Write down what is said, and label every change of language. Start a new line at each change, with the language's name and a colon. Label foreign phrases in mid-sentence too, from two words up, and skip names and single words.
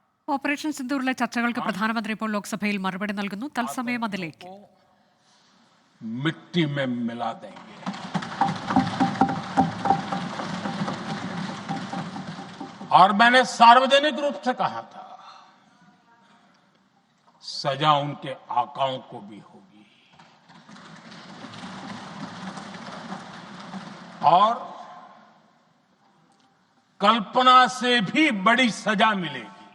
Malayalam: ഓപ്പറേഷൻ സിന്ദൂറിലെ ചർച്ചകൾക്ക് പ്രധാനമന്ത്രി ഇപ്പോൾ ലോക്സഭയിൽ മറുപടി നൽകുന്നു. തത്സമയം അതിലേക്ക്.
Hindi: मिट्टी में मिला देंगे। और मैंने सार्वजनिक रूप से कहा था, सजा उनके आकाओं को भी होगी और कल्पना से भी बड़ी सजा मिलेगी।